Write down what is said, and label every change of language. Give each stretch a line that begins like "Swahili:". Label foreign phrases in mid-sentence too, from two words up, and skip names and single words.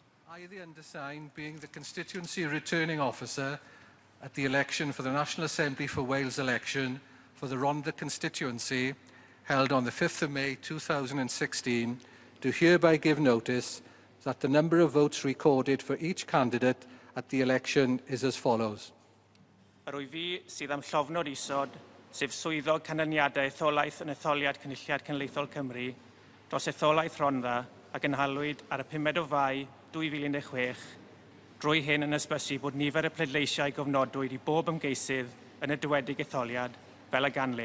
English: I, the undersigned, being the constituency returning officer at the election for the National Assembly for Wales election for the Rhondda constituency held on the 5th of May 2016, do hereby give notice that the number of votes recorded for each candidate at the election is as follows.
Welsh: Yr wyf fi sydd am llofnod isod, sef swyddog canlyniadau etholaeth yn etholiad Cynulliad Cenedlaethol Cymru, dros etholaeth Rhondda ac yn halwyd ar y 5 o Fai 2016, drwy hyn yn ysbysu bod nifer y pleidleisiau gofnodwyd i bob ymgeisydd yn y dywedig etholiad fel y ganlyn.